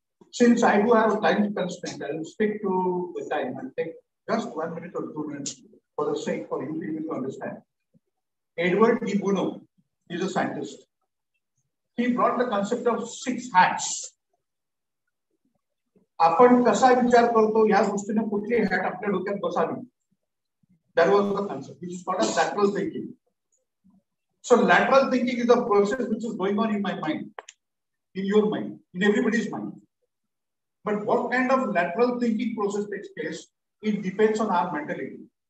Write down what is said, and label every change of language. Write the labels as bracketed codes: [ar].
[en] Since I do have a time constraint, I will stick to the time and take just 1 minute or 2 minutes for the sake for you people to understand. Edward D. Bono is a scientist. He brought the concept of 6 hats. [mr] आपण कसा विचार करतो या गोष्टीने कुठली hat आपल्या डोक्यात बसावी. [en] That was the concept, which is called as lateral thinking. So lateral thinking is a process which is going on in my mind, in your mind, in everybody's mind. But what kind of lateral thinking process takes place, it depends on our mentality.